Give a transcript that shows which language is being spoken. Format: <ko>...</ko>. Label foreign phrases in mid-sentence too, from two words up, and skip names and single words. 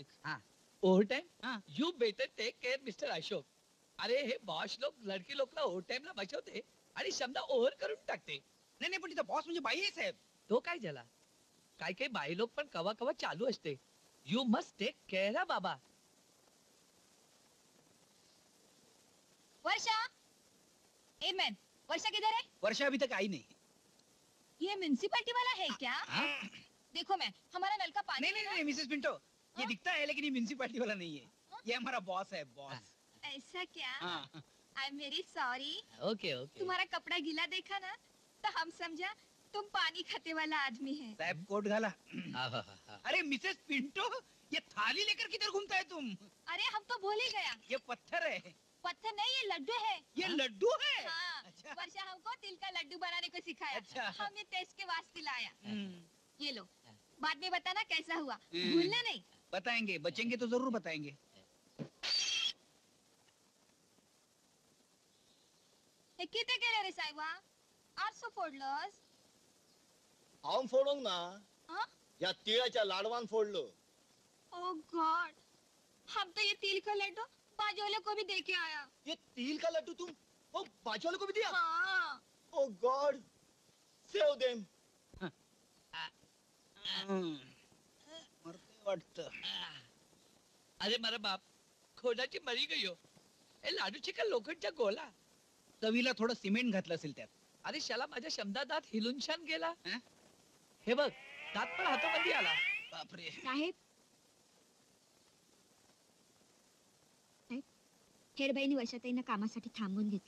<en>over time?</en> <mr>हा.</mr> <en>You better take care Mister Ashok.</en> <mr>अरे हे बॉस लोक लडकी लोकला ओव्हर टाइमला बसवते आणि समजा ओव्हर करून टाकते. नाही नाही पण तिथं बॉस म्हणजे बाई आहे साहेब तो काय झाला? काही काही बाई लोक पण कवा कवा चालू असते.</mr> <en>You must take care</en> <mr>हा बाबा.</mr> <hi>वर्षा ए मैन वर्षा किधर है? वर्षा अभी तक आई नहीं ये म्यूनसिपैलिटी वाला है क्या? देखो मैं हमारा नल का पानी नहीं नहीं नहीं मिसेस पिंटो ये दिखता है लेकिन ये म्यूनसिपैलिटी वाला नहीं है ये हमारा बॉस है बॉस ऐसा क्या? हाँ</hi> <en>I am very sorry. okay okay.</en> <hi>तुम्हारा कपड़ा गीला देखा ना तो हम समझा तुम पानी खाते वाला आदमी है।</hi> <mr>साहब कोट घाला आहाहाहा.</mr> <hi>अरे मिसेस पिंटो ये थाली लेकर किधर घूमता है तुम अरे हम तो भूल ही गया। ये पत्थर है पत्थर नहीं ये लड्डू है। ये लड्डू है हाँ, अच्छा वर्षा हमको तिल का लड्डू बनाने को सिखाया। अच्छा। हमने टेस्ट के वास्ते लाया। हम्म, ये लो बाद में बताना कैसा हुआ। हम्म। भूलना नहीं। बताएंगे बचेंगे तो जरूर बताएंगे</hi> <mr>हे किती केले रे साहेबा?</mr> <kok>800 फोडलंस? हांव फोडूंक ना हाँ? या तिळाच्या लाडवान फोडलो.</kok> <en>Oh God</en> <hi>हम तो ये तिल का लड्डू बाजू वाले को भी दे के आया। ये तिल का लड्डू तुम वो बाजू वाले को भी दिया? हाँ</hi> <en>Oh God save them.</en> <mr>मरते वाटतं</mr> <gu>अरे मारा बाप खोडाची मरी गई हो.</gu> <mr>ए लाडूची का लोखंडच्या गोला. चवीला थोडं सिमेंट घातलं असेल त्यात अरे शाला माझ्या शब्दा दात हिलून छान गेला. हं? हे बघ दात पण हातामध्ये आला. बापरे साहेब खेरबाईनी वर्षाताईंना कामासाठी थांबवून घेतलं.</mr>